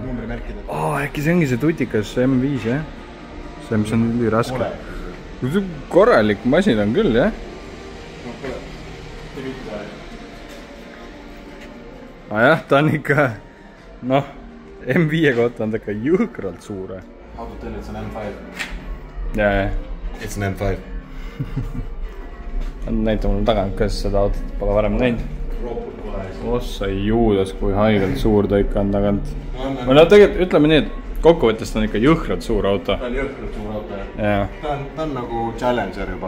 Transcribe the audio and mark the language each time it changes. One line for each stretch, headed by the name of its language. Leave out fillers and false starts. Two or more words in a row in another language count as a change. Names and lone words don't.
Estonian: Äkki see ongi see tutikas M5, jah? See, mis on üli raske. Korralik masin on küll, jah? Jah, ta on ikka, noh, M5 kohta on ta ikka jõhkralt suure.
English: Auto tell, it's an M5.
Estonian: Jaa.
English: It's an M5.
Estonian: Näita mulle tagant, kas seda autot pole varem näinud. Ossa juudas, kui haigelt suur ta ikka on tagant. No tegelikult ütleme nii, et kokkuvõttes ta on ikka jõhkralt suur auto. Ta on jõhkralt suur auto, jah. Ta on nagu Challenger juba.